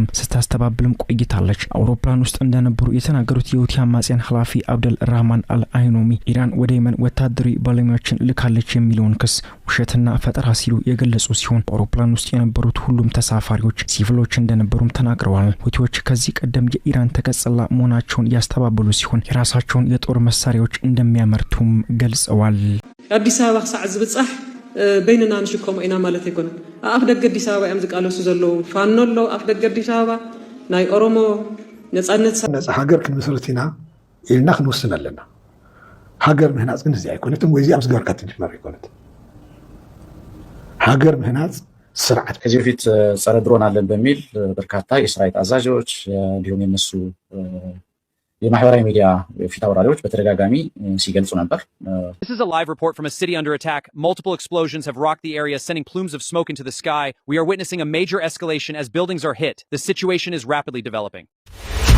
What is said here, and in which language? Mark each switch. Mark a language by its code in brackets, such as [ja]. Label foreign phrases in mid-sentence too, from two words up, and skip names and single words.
[am] ስታስተባብልም ቆይታለች። አውሮፕላን ውስጥ እንደነበሩ የተናገሩት የሁቲ አማጽያን ኃላፊ አብደል ራህማን አልአይኖሚ ኢራን ወደ የመን ወታደራዊ ባለሙያዎችን ልካለች የሚለውን ክስ ውሸትና ፈጠራ ሲሉ የገለጹ ሲሆን በአውሮፕላን ውስጥ የነበሩት ሁሉም ተሳፋሪዎች ሲቪሎች እንደነበሩም ተናግረዋል። ሁቲዎች ከዚህ ቀደም የኢራን ተቀጽላ መሆናቸውን ያስተባበሉ ሲሆን የራሳቸውን የጦር መሳሪያዎች እንደሚያመርቱም ገልጸዋል። [ti] አዲስ አበባ ክሳዕ ዝብጻሕ በይንና ንሽከሞ ኢና ማለት ይኮነ አፍ ደገ አዲስ አበባ ያም ዝቃለሱ ዘለው ፋኖሎ አፍ ደገ አዲስ አበባ ናይ ኦሮሞ ነጻነት ሀገር ክንምስረት ኢና ኢልና ክንወስን ኣለና። ሀገር ምህናጽ ግን እዚህ አይኮነትም ወይ እዚያም ዝገበርካ ትጅመር አይኮነት ሀገር ምህናጽ ስርዓት። [am] ከዚህ በፊት ጸረ ድሮን አለን በሚል በርካታ የሰራዊት አዛዦች እንዲሁም የነሱ የማህበራዊ ሚዲያ ፊት አውራሪዎች በተደጋጋሚ ሲገልጹ ነበር። [en] This is a live report from a city under attack. Multiple explosions have rocked the area, sending plumes of smoke into the sky. We are witnessing a major escalation as buildings are hit. The situation is rapidly developing.